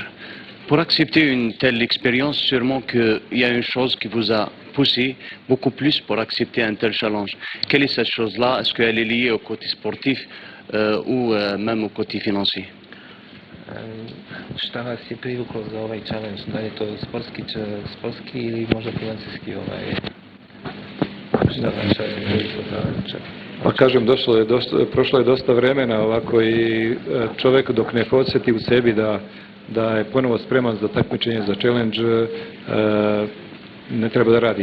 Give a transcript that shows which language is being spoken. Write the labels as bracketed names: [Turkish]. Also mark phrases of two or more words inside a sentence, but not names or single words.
[French] Pour accepter une telle expérience, sûrement qu'il y a une chose qui vous a poussé beaucoup plus pour accepter un tel challenge. Quelle est cette chose-là? Est-ce qu'elle est liée au côté sportif ou même au côté financier? [Serbian] Šta nas je privuklo za ovaj challenge? Da li je to sportski ili možda financijski šta naša rezultata? Pa kažem, prošlo je dosta vremena ovako i čovjek dok ne podsjeti u sebi da je ponovo spreman za takmičenje, za challenge, ne treba da radi.